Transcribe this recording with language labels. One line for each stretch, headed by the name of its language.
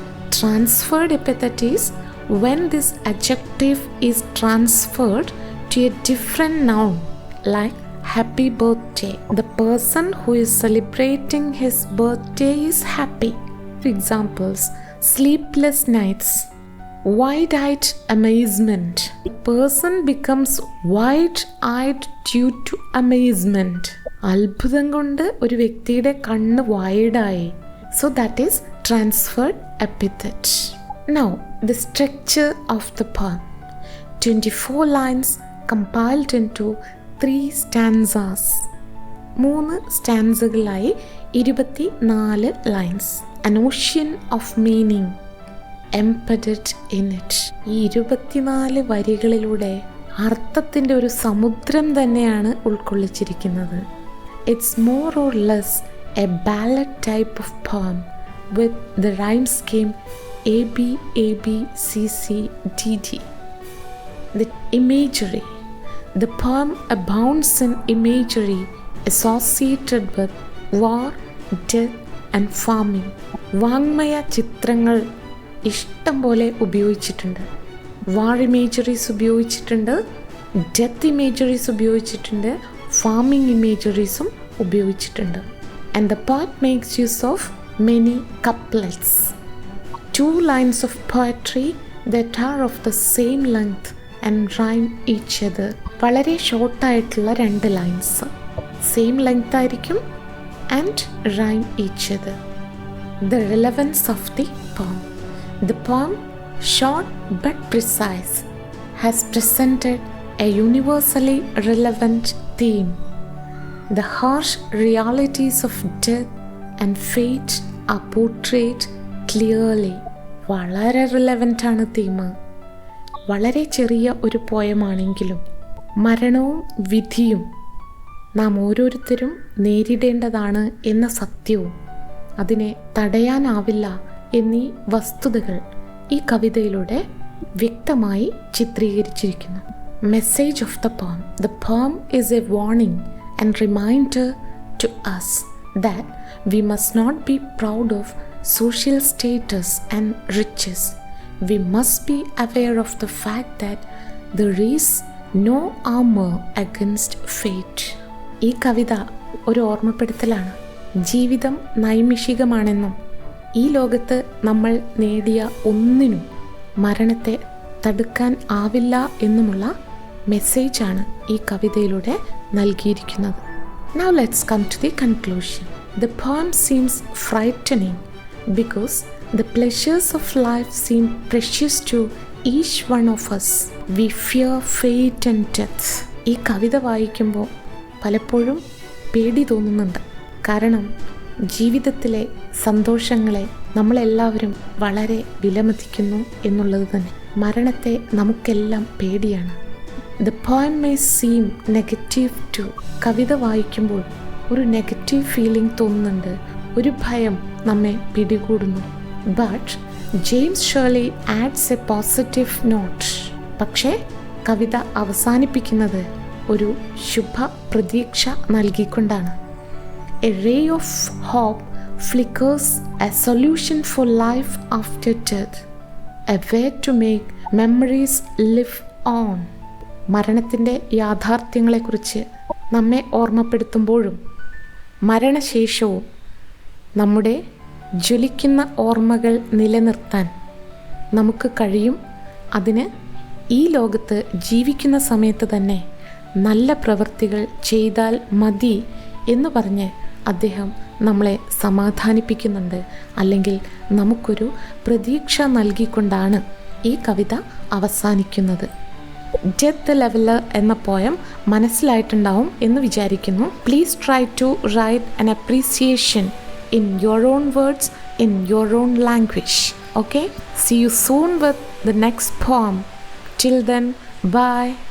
English: Transferred epithet is when this adjective is transferred to a different noun like happy birthday. The person who is celebrating his birthday is happy. For examples, sleepless nights, wide-eyed amazement. The person becomes wide-eyed due to amazement.
Malayalam: അത്ഭുതം കൊണ്ട് ഒരു വ്യക്തിയുടെ കണ്ണ് വൈഡായി.
English: So that is transferred epithet. Now the structure of the poem. 24 lines compiled into 3 stanzas. 3 സ്റ്റാൻസകളായി 24 lines. An ocean of meaning. embedded in it.
Malayalam: ഈ 24 വരികളിലൂടെ അർത്ഥത്തിൻ്റെ ഒരു സമുദ്രം തന്നെയാണ് ഉൾക്കൊള്ളിച്ചിരിക്കുന്നത്.
English: It's more or less a ballad type of poem with the rhyme scheme AB, AB, CC, DD. The imagery. The poem abounds in imagery associated with war, death and farming.
Malayalam: വാങ്മയ ചിത്രങ്ങൾ ഇഷ്ടം പോലെ ഉപയോഗിച്ചിട്ടുണ്ട്. വാർ imageries ഉപയോഗിച്ചിട്ടുണ്ട്, death imageries ഉപയോഗിച്ചിട്ടുണ്ട്, farming ഇമേജറീസും ഉപയോഗിച്ചിട്ടുണ്ട്.
English: And the poet makes use of many couplets. 2 lines of poetry that are of the same length and rhyme each other.
Malayalam: വളരെ ഷോർട്ടായിട്ടുള്ള 2 lines same length ആയിരിക്കും
English: and rhyme each other. The relevance of the poem. The poem, short but precise, has presented a universally relevant theme. The harsh realities of death and fate are portrayed clearly.
Malayalam: വളരെ relevant ആണ് theme. വളരെ ചെറിയ ഒരു പോയമാണെങ്കിലും മരണവും വിധിയും നാം ഓരോരുത്തരും നേരിടേണ്ടതാണ് എന്ന സത്യവും അതിനെ തടയാനാവില്ല എന്നീ വസ്തുതകൾ ഈ കവിതയിലൂടെ വ്യക്തമായി ചിത്രീകരിച്ചിരിക്കുന്നു.
English: Message of the poem. The poem is a warning and reminder to us that we must not be proud of social status and riches. We must be aware of the fact that there is no armor against fate.
Malayalam: ഈ കവിത ഒരു ഓർമ്മപ്പെടുത്തലാണ്. ജീവിതം നൈമിഷികമാണെന്നും ഈ ലോകത്ത് നമ്മൾ നേടിയ ഒന്നിനും മരണത്തെ തടുക്കാൻ ആവില്ല എന്നുമുള്ള മെസ്സേജാണ് ഈ കവിതയിലൂടെ നൽകിയിരിക്കുന്നത്.
English: Now let's come to the conclusion. The poem seems frightening because the pleasures of life seem precious to each one of us. We fear fate and death.
Malayalam: ഈ കവിത വായിക്കുമ്പോൾ പലപ്പോഴും പേടി തോന്നുന്നുണ്ട്. കാരണം ജീവിതത്തിലെ സന്തോഷങ്ങളെ നമ്മളെല്ലാവരും വളരെ വിലമതിക്കുന്നു എന്നുള്ളത് തന്നെ. മരണത്തെ നമുക്കെല്ലാം പേടിയാണ്.
English: The poem may seem negative too.
Malayalam: കവിത വായിക്കുമ്പോൾ ഒരു നെഗറ്റീവ് ഫീലിംഗ് തോന്നുന്നുണ്ട്, ഒരു ഭയം നമ്മെ പിടികൂടുന്നു.
English: But James Shirley adds a positive note.
Malayalam: പക്ഷേ കവിത അവസാനിപ്പിക്കുന്നത് ഒരു ശുഭ പ്രതീക്ഷ നൽകിക്കൊണ്ടാണ്.
English: A ray of hope flickers, a solution for life after death, a way to make memories live on.
Malayalam: മരണത്തിൻ്റെ യാഥാർത്ഥ്യങ്ങളെക്കുറിച്ച് നമ്മെ ഓർമ്മപ്പെടുത്തുമ്പോഴും മരണശേഷവും നമ്മുടെ ജ്വലിക്കുന്ന ഓർമ്മകൾ നിലനിർത്താൻ നമുക്ക് കഴിയും. അതിന് ഈ ലോകത്ത് ജീവിക്കുന്ന സമയത്ത് തന്നെ നല്ല പ്രവൃത്തികൾ ചെയ്താൽ മതി എന്ന് പറഞ്ഞ് അദ്ദേഹം നമ്മളെ സമാധാനിപ്പിക്കുന്നുണ്ട്. അല്ലെങ്കിൽ നമുക്കൊരു പ്രതീക്ഷ നൽകിക്കൊണ്ടാണ് ഈ കവിത അവസാനിക്കുന്നത്. ഡെത്ത് ലെവലർ എന്ന പോയം മനസ്സിലായിട്ടുണ്ടാവും എന്ന് വിചാരിക്കുന്നു.
English: Please try to write an appreciation in your own words, in your own language. Okay? See you soon with the next poem. Till then, bye.